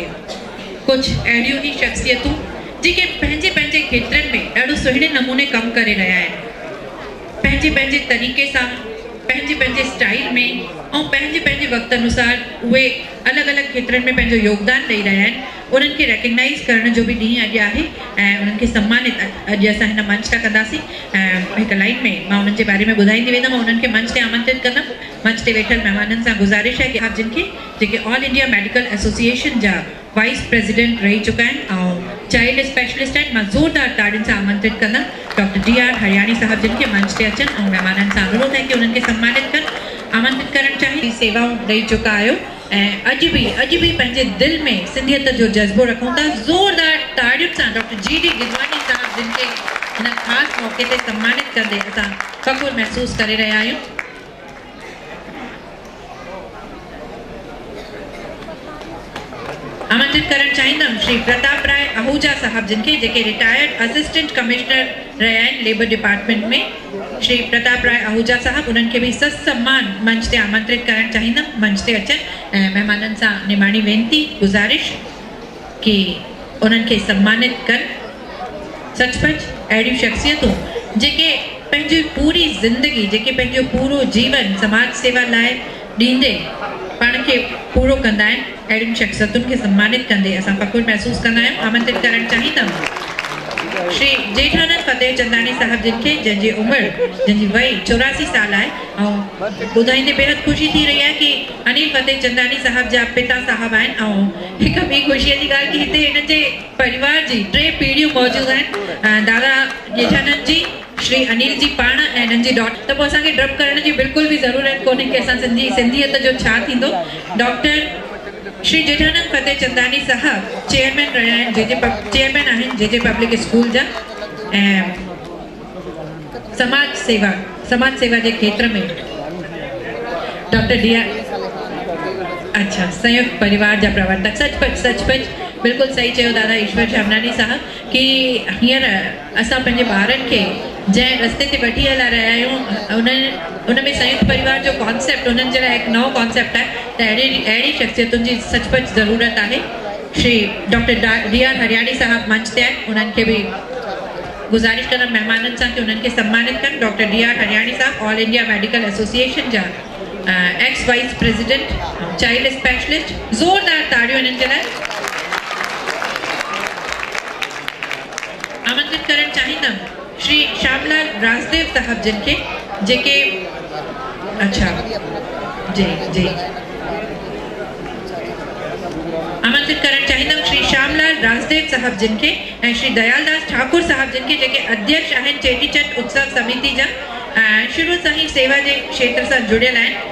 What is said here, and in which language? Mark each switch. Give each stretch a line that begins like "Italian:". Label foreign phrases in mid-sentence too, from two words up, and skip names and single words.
Sindhi: कुझु अहिड़ियूं ई शख़्सियतूं जेके पंहिंजे पंहिंजे खेत्रनि में ॾाढो सुहिणे नमूने कमु करे रहिया आहिनि, पंहिंजे पंहिंजे तरीक़े सां, पंहिंजे पंहिंजे स्टाइल में ऐं पंहिंजे पंहिंजे वक़्तु अनुसार उहे अलॻि अलॻि खेत्रनि में पंहिंजो योगदान ॾेई रहिया आहिनि। उन्हनि खे रेकग्नाइज़ करण जो बि ॾींहुं अॼु आहे ऐं उन्हनि खे सम्मानित अॼु असां हिन मंच तां कंदासीं। हिकु लाइन में मां उन्हनि जे बारे में ॿुधाईंदी वेंदमि, उन्हनि खे मंच ते आमंत्रित कंदमि। मंच ते वेठल महिमाननि सां गुज़ारिश
Hindi: है कि आप
Sindhi: जिन के जेके ऑल इंडिया मेडिकल एसोसिएशन जा
English: vice president
Sindhi: रही चुका आहिनि ऐं
English: child specialist
Sindhi: आहिनि, मां ज़ोरदार ताड़ियुनि सां आमंत्रित कंदमि डॉक्टर DR हरियाणी साहब जिन खे मंच ते अचनि ऐं महिमाननि सां अनुरोध
Hindi: है कि
Sindhi: उन्हनि खे सम्मानित कनि। आमंत्रित करणु चाहिए, सेवाऊं ॾेई चुका आहियो ऐं अॼु बि पंहिंजे दिलि में सिंधियत जो जज़्बो रखूं था। ज़ोरदार ताड़ियुनि सां डॉक्टर GD गिदवानी साहब जिन खे हिन ख़ासि मौक़े ते सम्मानित कंदे असां फ़ख़ुरु महसूस करे रहिया आहियूं। आमंत्रित करणु चाहींदमि श्री प्रताप राय आहूजा साहब जिन खे जेके
English: retired assistant commissioner
Sindhi: रहिया आहिनि
English: labour department
Sindhi: में। श्री प्रताप राय आहूजा साहब उन्हनि खे बि सम्मान मंच ते आमंत्रित करणु चाहींदमि, मंच ते अचनि ऐं महिमाननि सां निमाणी वेनिती गुज़ारिश कि उन्हनि खे सम्मानित कनि। सचपच अहिड़ियूं शख़्सियतूं जेके पंहिंजी पूरी ज़िंदगी, जेके पंहिंजो पूरो जीवन समाज सेवा लाइ ॾींदे पाण खे पूरो कंदा आहिनि, अहिड़ियुनि शख़्सियतुनि खे सम्मानित कंदे असां फ़ख़ुरु महसूस कंदा आहियूं। आमंत्रित करणु चाहींदमि श्री जेठानंद फतेह चंदानी साहब जिन खे जंहिंजी उमिरि, जंहिंजी वई 84 साल आहे ऐं ॿुधाईंदे बेहद ख़ुशी थी रही आहे कि अनिल फतेह चंदानी साहब जा पिता साहब आहिनि ऐं हिकु ॿी ख़ुशीअ जी ॻाल्हि कि हिते हिन जे परिवार जी 3 पीढ़ियूं मौजूदु आहिनि, दादा जेठानंद जी, श्री अनिल जी पाण ऐं हिननि जी डॉटर। त पोइ असांखे डब करण जी बिल्कुलु बि ज़रूरत कोन्हे कि असां सिंधियत जो छा थींदो। डॉक्टर श्री जेठानंद फतेह चंदानी साहब चेयरमैन रहिया आहिनि, चेयरमैन आहिनि JJ पब्लिक स्कूल जा ऐं समाज सेवा जे खेत्र में डॉक्टर DR अच्छा संयुक्त परिवार जा प्रवर्तक। सचपच बिल्कुलु सही चयो दादा ईश्वर शामनानी साहब कि हींअर असां पंहिंजे ॿारनि खे जंहिं रस्ते ते वठी हला रहिया आहियूं उन में संयुक्त परिवार जो कॉन्सेप्ट उन्हनि जे लाइ हिकु नओं कॉन्सेप्ट आहे, त अहिड़ी शख़्सियतुनि जी सचपच ज़रूरत आहे। श्री डॉक्टर DR हरियाणी साहब मंच ते आहिनि, उन्हनि खे बि गुज़ारिश कंदमि महिमाननि सां कि उन्हनि खे सम्मानित कनि। डॉक्टर DR हरियाणी साहब ऑल इंडिया मेडिकल एसोसिएशन जा
English: ex vice president child specialist.
Sindhi: ज़ोरदार ताड़ियूं हिननि जे लाइ। आमंत्रित करणु चाहींदमि श्री श्यामलाल राजदेव साहब जिन खे जेके अच्छा जी आमंत्रित करणु चाहींदमि श्री श्यामलाल राजदेव साहब जिन खे ऐं श्री दयालदास ठाकुर साहब जिन खे जेके अध्यक्ष आहिनि चेटीचंड उत्सव समिति जा, शुरू सां ई सेवा जे क्षेत्र सां जुड़ियल आहिनि।